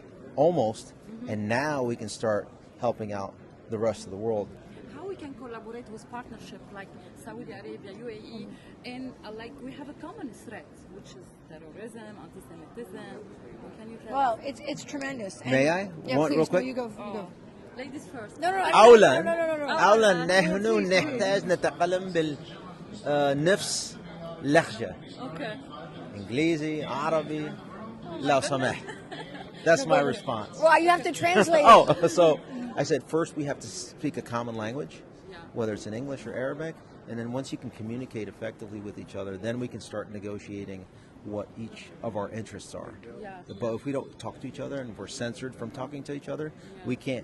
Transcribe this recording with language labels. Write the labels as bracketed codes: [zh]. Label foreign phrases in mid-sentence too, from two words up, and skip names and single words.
[en] almost, and now we can start helping out the rest of the world. How we can collaborate with partnership like Saudi Arabia, UAE, and like we have a common threat, which is terrorism, anti-Semitism. Can you tell Well, us? it's tremendous. And- May I? Yeah, One please. real quick? You go. You go. Ladies first. No, no, no. [ar] أولا [en] No, no, no, no. [ar] أولا نحن نحتاج نتكلم بالنفس لهجة [en] Okay. [ar] إنجليزي عربي لو سمحت. [en] That's my response. Well, you have to translate. Oh, so I said first we have to speak a common language, Yeah. whether it's in English or Arabic, and then once you can communicate effectively with each other, then we can start negotiating what each of our interests are. Yeah. But if we don't talk to each other and we're censored from talking to each other, we can't.